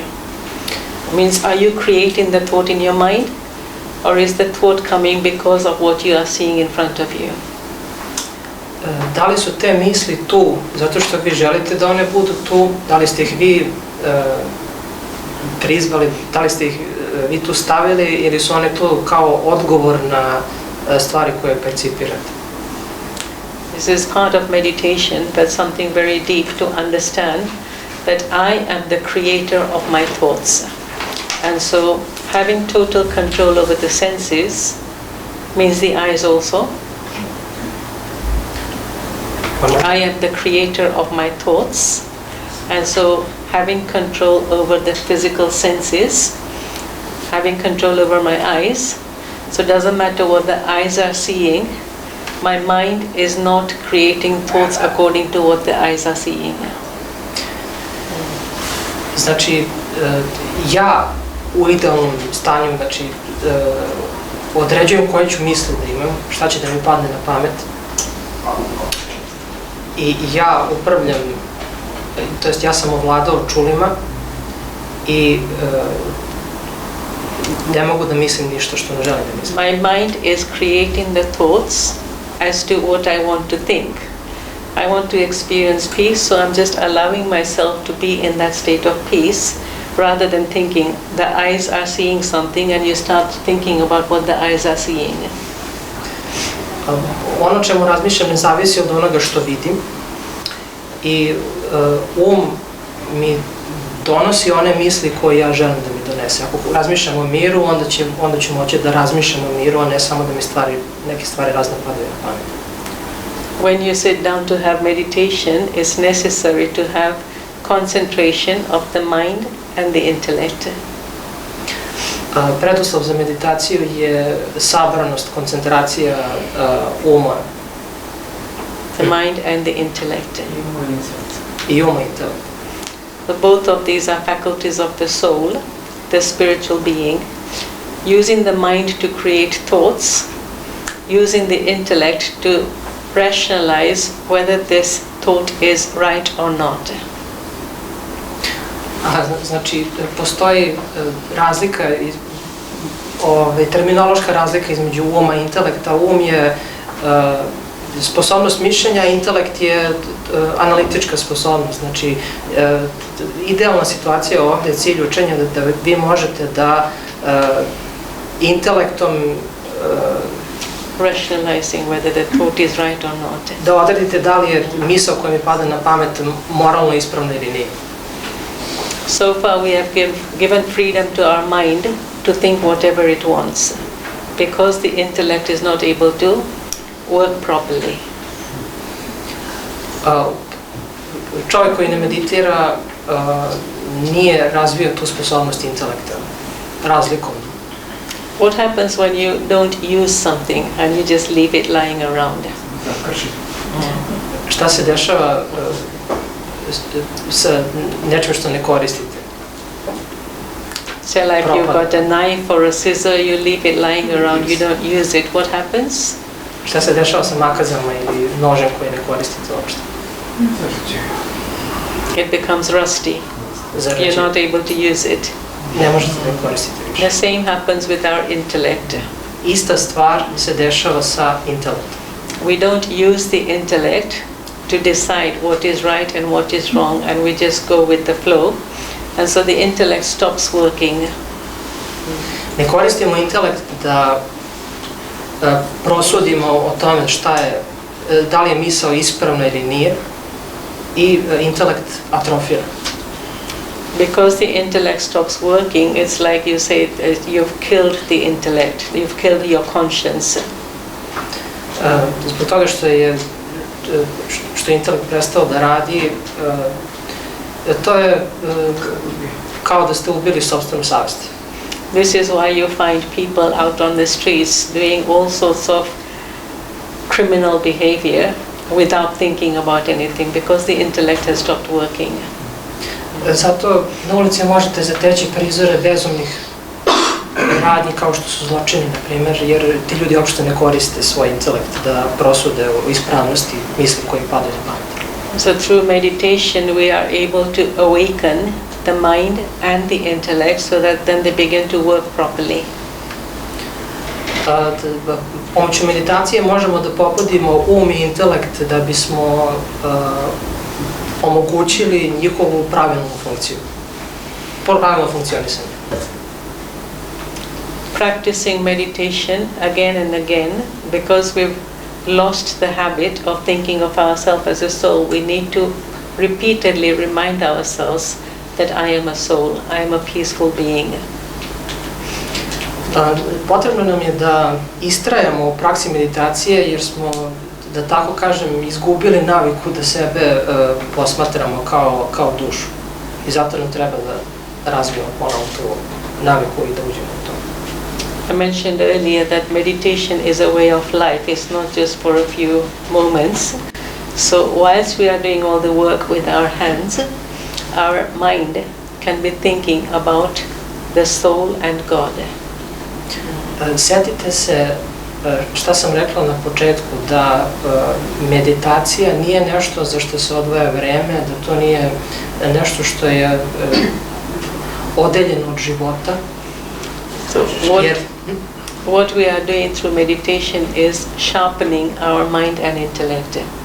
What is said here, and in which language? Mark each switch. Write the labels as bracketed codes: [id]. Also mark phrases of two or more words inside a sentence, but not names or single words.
[en] Means, are you creating the thought in your mind, or is the thought coming because of what you are seeing in front of you? [sr] Da li su te misli tu zato što vi želite da one budu tu, da li ste ih vi prizvali, da li ste ih vi tu stavili ili su one tu kao odgovor na stvari koje percipirate? [en] This is part of meditation, but something very deep to understand that I am the creator of my thoughts. And so having total control over the senses means the eyes also. I am the creator of my thoughts, and so having control over the physical senses, having control over my eyes, so it doesn't matter what the eyes are seeing, my mind is not creating thoughts according to what the eyes are seeing. [sr] Znači, ja u idealnom stanju, znači, određujem koje ću misli da imam, šta će da mi padne na pamet. I ja upravljam, to jest ja sam ovladao čulima i ne mogu da mislim ništa što ne želim da mislim. [en] My mind is creating the thoughts as to what I want to think. I want to experience peace, so I'm just allowing myself to be in that state of peace rather than thinking the eyes are seeing something and you start thinking about what the eyes are seeing. [sr] Ono čemu razmišljam ne zavisi od onoga što vidim i mi donosi one misli koje ja želim da mi donese. Ako razmišljam o miru, onda ću moći da razmišljam o miru, a ne samo da mi neke stvari razne padaju na pamet. [en] When you sit down to have meditation, it's necessary to have concentration of the mind and the intellect. [sr] Preduslov za meditaciju je sabranost, koncentracija uma. [en] The mind and the intellect. [sr] I uma i intelekt. [en] Both of these are faculties of the soul, the spiritual being, using the mind to create thoughts, using the intellect to rationalize whether this thought is right or not. [sr] Znači, postoji razlika, terminološka razlika između uma i intelekta. Um je sposobnost mišljenja, intelekt je analitička sposobnost. Znači, idealna situacija ovdje je cilj učenja da vi možete da intelektom [en] rationalizing whether the thought is right or not. [sr] Da odredite da li je misao koja mi pada na pamet moralno ispravna ili nije. [en] So far we have given freedom to our mind to think whatever it wants, because the intellect is not able to work properly. [sr] Čovjek koji ne meditira nije razvio tu sposobnost intelekta razlikom. [en] What happens when you don't use something and you just leave it lying around? [sr] Šta se dešava sa nečim što ne koristite? [en] So like you've got a knife or a scissor, you leave it lying around, you don't use it, what happens? [sr] Šta se dešava sa makazama ili nožem koji ne koristite uopšte? [en] It becomes rusty. You're not able to use it. [sr] Ne možete da koristite više. [en] The same happens with our intellect. [sr] Ista stvar se dešava sa intelektom. [en] We don't use the intellect to decide what is right and what is wrong, and we just go with the flow, and so the intellect stops working. [sr] Ne koristimo intelekt da prosudimo o tome šta je, da li je misao ispravna ili nije, i intelekt atrofira. [en] Because the intellect stops working, it's like you say you've killed the intellect, you've killed your conscience. [sr] Zbog toga što je intelekt prestao da radi, to je kao da ste ubili sopstvenu savest. [en] This is why you find people out on the streets doing all sorts of criminal behavior without thinking about anything, because the intellect has stopped working. [sr] Zato na ulici možete zateći prizore bezumnih radnji kao što su zločini, na primjer, jer ti ljudi uopšte ne koriste svoj intelekt da prosude o ispravnosti misli koji padaju na pamet. [en] So through meditation we are able to awaken the mind and the intellect so that then they begin to work properly. [sr] Pomoću meditacije možemo da pobudimo um i intelekt da bismo omogućili njihovu pravilnu funkciju, pravilno funkcionisanje. [en] Practicing meditation again and again, because we've lost the habit of thinking of ourselves as a soul, we need to repeatedly remind ourselves that I am a soul, I am a peaceful being. [sr] Potrebno nam je da istrajamo u praksi meditacije jer smo, da tako kažem, izgubili naviku da sebe posmatramo kao dušu. I zato nam treba da razvijemo ponovo tu naviku i da uđemo u to. [en] I mentioned earlier that meditation is a way of life, it's not just for a few moments. So whilst we are doing all the work with our hands, our mind can be thinking about the soul and God. [sr] Sjetite se šta sam rekla na početku, da meditacija nije nešto za što se odvaja vreme, da to nije nešto što je odeljeno od života. [en] So what we are doing through meditation is sharpening our mind and intellect.